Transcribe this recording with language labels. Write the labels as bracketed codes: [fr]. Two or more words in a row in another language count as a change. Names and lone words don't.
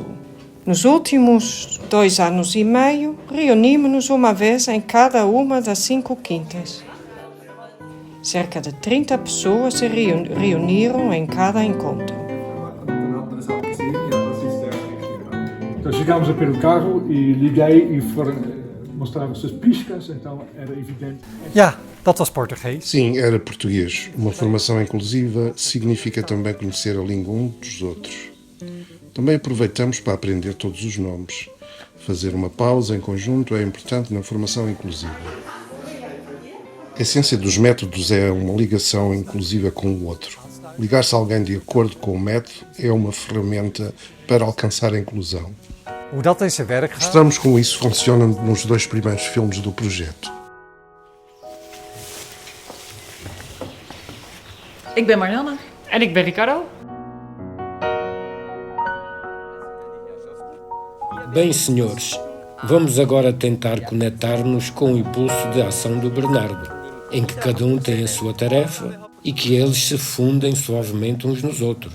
[pt] Nos últimos 2 anos e meio, reunimos-nos uma vez em cada uma das 5 quintas. Cerca de 30 pessoas se reuniram em cada encontro. Então chegámos a pé do carro e liguei e mostravam-se as piscas, então era evidente. [nl] Ja, dat was Português. [pt] Sim, era português. Uma formação inclusiva significa também conhecer a língua uns dos outros. Também aproveitamos para aprender todos os nomes. Fazer uma pausa em conjunto é importante na formação inclusiva. A essência dos métodos é uma ligação inclusiva com o outro. Ligar-se a alguém de acordo com o método é uma ferramenta para alcançar a inclusão. [nl] Hoe dat in zijn werk gaat? [pt] Mostramos como isso funciona nos 2 primeiros filmes do projeto. [nl] Ik ben Marianne. En ik ben Ricardo. [pt] Bem, senhores, vamos agora tentar conectar-nos com o impulso de ação do Bernardo, em que cada um tem a sua tarefa e que eles se fundem suavemente uns nos outros.